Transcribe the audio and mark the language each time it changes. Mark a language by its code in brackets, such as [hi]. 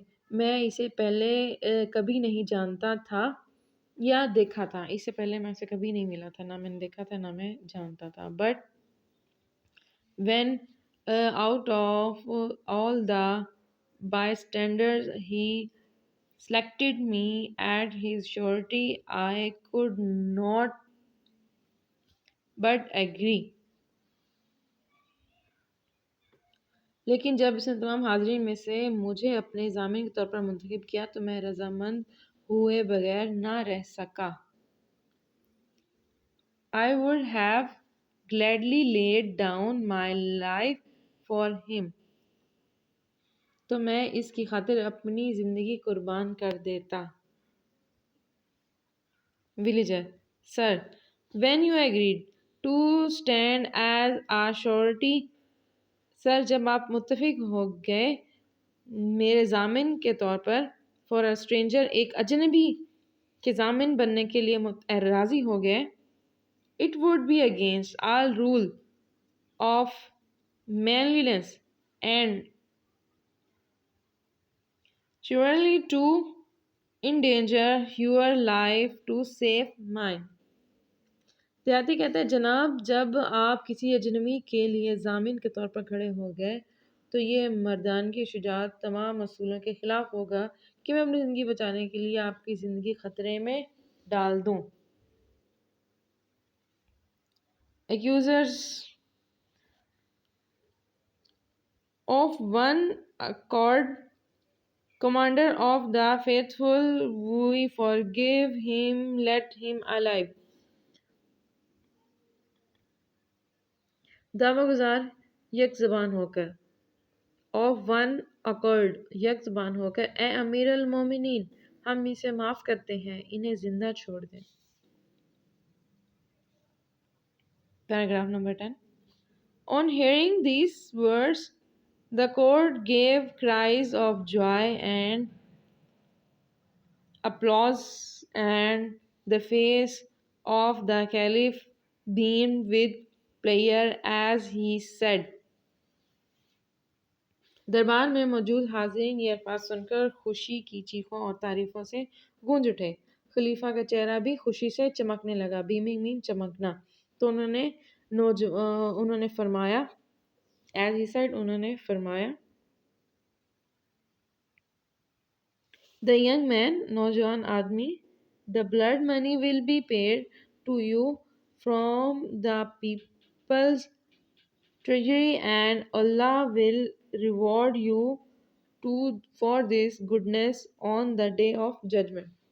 [ur] میں اسے پہلے کبھی نہیں جانتا تھا یا دیکھا تھا. اس سے پہلے میں اسے کبھی نہیں ملا تھا, نہ میں نے دیکھا تھا نہ میں جانتا تھا. [en] But when out of all the bystanders he selected me as his surety, I could not but agree. [ur] لیکن جب اس نے تمام حاضرین میں سے مجھے اپنے ضامن کے طور پر منتخب کیا تو میں رضامند ہوئے بغیر نہ رہ سکا. [en] I would have gladly laid down my life for him. [ur] تو میں اس کی خاطر اپنی زندگی قربان کر دیتا. [en] Villager, sir, when you agreed to stand as a surety, [ur] سر جب آپ متفق ہو گئے میرے ضامن کے طور پر, [en] for a stranger, [ur] ایک اجنبی کے ضامن بننے کے لیے راضی ہو گئے, [en] it would be against all rule of manliness and surely to endanger your life to save mine. [ur] دیہاتی کہتے ہیں جناب جب آپ کسی اجنبی کے لیے ضامن کے طور پر کھڑے ہو گئے تو یہ مردانگی شجاعت تمام اصولوں کے خلاف ہوگا کہ میں اپنی زندگی بچانے کے لیے آپ کی زندگی خطرے میں ڈال دوں. [en] Accusers of one accord, commander of the faithful, we forgive him, let him alive. [ur] دعوی گزار یک زبان ہو کر [en] of one accord [ur] یک زبان ہو کر اے امیر المومنین ہم اسے معاف کرتے ہیں انہیں زندہ چھوڑ دیں. [en] Paragraph number 10. On hearing these words, the court gave cries of joy and applause, and the face of the caliph beamed with pleasure as he said. [ur] دربار میں موجود حاضرین یہ الفاظ سن کر خوشی کی چیخوں اور تعریفوں سے گونج اٹھے. خلیفہ کا چہرہ بھی خوشی سے چمکنے لگا. بیمنگ مین چمکنا. تو انہوں نے فرمایا [en] as he said [ur] انہوں نے فرمایا [en] the young man [ur] نوجوان آدمی [en] the blood money will be paid to you from the people's treasury and Allah will reward you for this goodness on the day of judgment.